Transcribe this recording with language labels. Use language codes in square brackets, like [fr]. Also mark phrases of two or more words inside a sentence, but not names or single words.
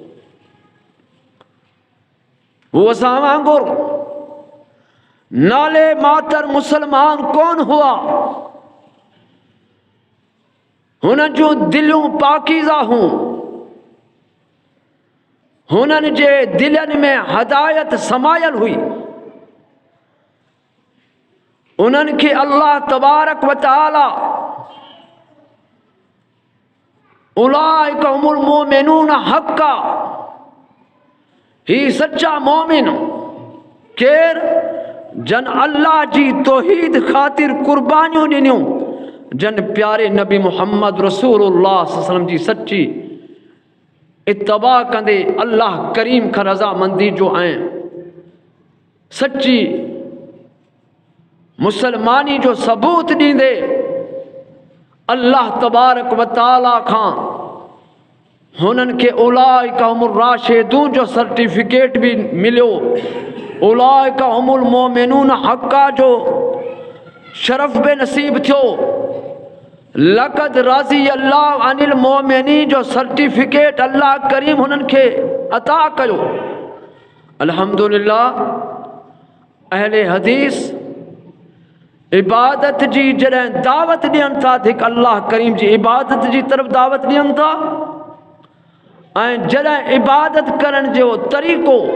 [sd] वो असां वांगुरु नाले मातर मुसलमान कोन हुआ, हुननि जूं दिलियूं पाकीज़ा हूं, हुननि जे दिलनि में हदायत समायल हुई, उन्हनि खे [ar] الله تبارك وتعالى أولئك هم المؤمنون حقا, [sd] ही सच्चा मोमिन केर जन अल्लाह जी तौहीद ख़ातिर कुर्बानियूं ॾिनियूं, जन प्यारे नबी मुहम्मद रसूलुल्लाह [ar] صلى الله عليه وسلم [sd] जी सच्ची इत्तबा कंदे अल्लाह करीम खां रज़ामंदी जो ऐं सच्ची मुसलमानी जो सबूत ॾींदे [ar] الله تبارك وتعالى [sd] खां हुननि खे [ar] أولئك هم الراشدون [sd] जो सर्टिफिकेट भी मिलियो, [ar] أولئك هم المؤمنون حقا [sd] जो शरफ़ बे नसीब थियो, [ar] لقد رضي الله عن المؤمنين [sd] जो सर्टिफिकेट अल्लाह करीम हुननि खे अता कयो। अल्हम्दुलिल्लाह अहले हदीस इबादत जी जॾहिं दावत ॾियनि था त हिकु अल्लाह करीम जी इबादत जी तरफ़ दावत ॾियनि था, ऐं जॾहिं इबादत करण जो तरीक़ो